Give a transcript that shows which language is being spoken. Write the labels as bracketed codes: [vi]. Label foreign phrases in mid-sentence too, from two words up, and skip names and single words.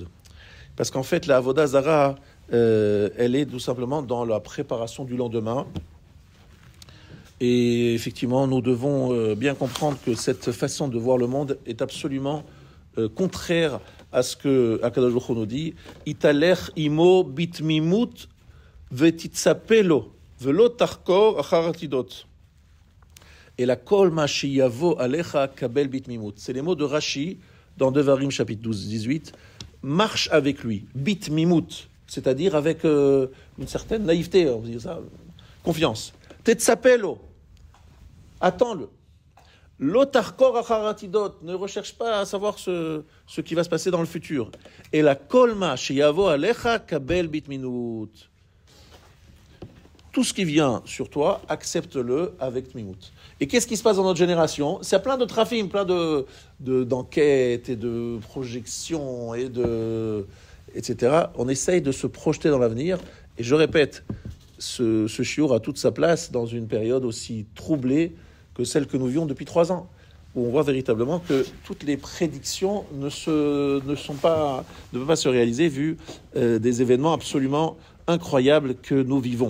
[fr] Parce qu'en fait, la [he] עבודה זרה, [fr] elle est tout simplement dans la préparation du lendemain. Et effectivement, nous devons bien comprendre que cette façon de voir le monde est absolument contraire à ce que [he] הקדוש ברוך הוא [fr] nous dit. [he] התהלך עמו בתמימות ותצפה לו ולא תחקור אחר העתידות. Et את כל מה שיבוא עליך קבל בתמימות. [fr] C'est les mots de Rashi dans Devarim chapitre 12-18. Marche avec lui, bitmimut, c'est-à-dire avec une certaine naïveté, on va dire ça, confiance. Tetzapelo. Attends-le. [he] ולא תחקור אחר העתידות, [fr] ne recherche pas à savoir ce qui va se passer dans le futur. [he] ואת כל מה שיבוא עליך קבל בתמימות. [fr] Tout ce qui vient sur toi, accepte-le avec tmimut. Et qu'est-ce qui se passe dans notre génération? C'est plein de trafim, plein d'enquêtes et de projections etc. On essaye de se projeter dans l'avenir. Et je répète, ce shiur a toute sa place dans une période aussi troublée que celle que nous vivons depuis 3 ans, où on voit véritablement que toutes les prédictions ne peuvent pas se réaliser vu des événements absolument incroyables que nous vivons.